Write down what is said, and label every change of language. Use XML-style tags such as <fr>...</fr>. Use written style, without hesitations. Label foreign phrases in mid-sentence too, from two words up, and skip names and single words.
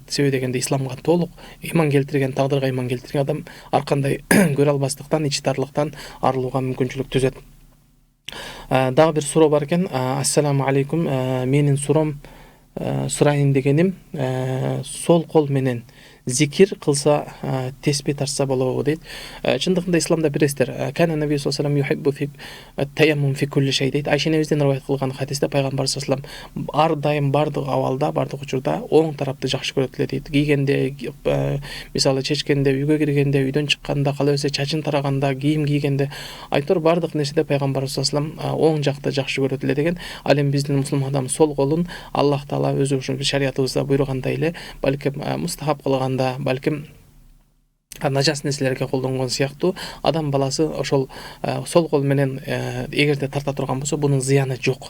<ky>Себеби дегенде исламга толук иман келтирген, тагдырга иман келтирген адам ар кандай көрө албастыктан, ичи тарлыктан арылууга мүмкүнчүлүк түзөт. Дагы бир суроо бар экен.</ky> <ar>السلام عليكم.</ar> <ky>Менин сурайын дегеним, сол кол менен зикир кылса, теспи тартса болобу дейт. Чындыгында исламда билесиздер,</ky> <ar>كان النبي صلى الله عليه وسلم يحب في تيمم في كل شيء дейт.</ar> <ky>Айша энебизден риваят кылган хадисте пайгамбар</ky> <ar>صلى الله عليه وسلم</ar> <ky>ар дайым бардык абалда, бардык учурда оң тарапты жакшы көрөт эле дейт. Кийгенде, мисалы чечкенде, үйгө киргенде, үйдөн чыкканда, калебесе чачын тараганда, кийим кийгенде, айтор бардык нерседе пайгамбар</ky> <ar>صلى الله عليه وسلم</ar> <ky>оң жакты жакшы көрөт эле деген. Ал эми биздин мусулман адам сол колун Аллах Таала өзү ушул шариятыбызда буйругандай эле, балким мустахаб кылган, балким нажас нерселерге колдонгон сыяктуу, адам баласы ошол сол кол менен эгерде тарта турган болсо, бунун зыяны жок.</ky>